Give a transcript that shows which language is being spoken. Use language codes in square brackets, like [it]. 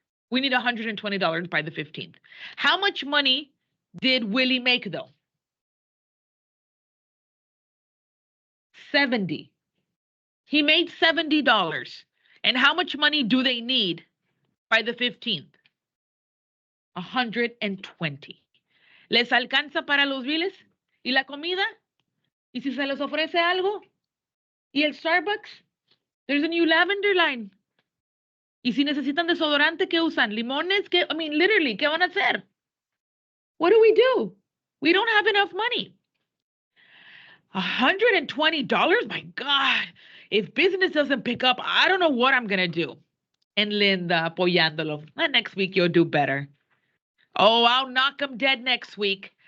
[en] We need $120 by the 15th. How much money did Willie make though? 70. He made $70. And how much money do they need by the 15th? 120. [es] ¿Les alcanza para los biles y la comida? ¿Y si se les ofrece algo? ¿Y el Starbucks? [en] There's a new lavender line. [es] ¿Y si necesitan desodorante, qué usan? ¿Limones? ¿Qué? [en] I mean, literally, [es] ¿qué van a hacer? [en] What do? We don't have enough money. $120? My God. If business doesn't pick up, I don't know what I'm going to do. And Linda [es] apoyándolo. [en] Next week you'll do better. Oh, I'll knock them dead next week.